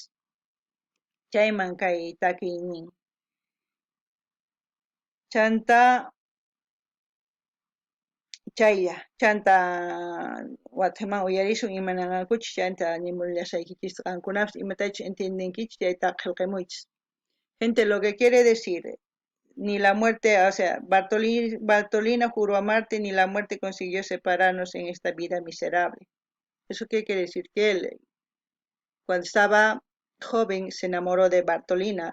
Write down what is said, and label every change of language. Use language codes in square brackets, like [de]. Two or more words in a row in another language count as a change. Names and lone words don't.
[qu] Chayman kay takiynin chanta chaylla chanta wataman uyarishun imanankuchus chanta nimullashaykichisqa qankunapas imatachus entiendinkichus chayta qillqimuychis. [es] Gente, lo que quiere decir, ni la muerte, o sea, Bartolina juró amarte, ni la muerte consiguió separarnos en esta vida miserable. ¿Eso qué quiere decir? Que él, cuando estaba joven, se enamoró de Bartolina.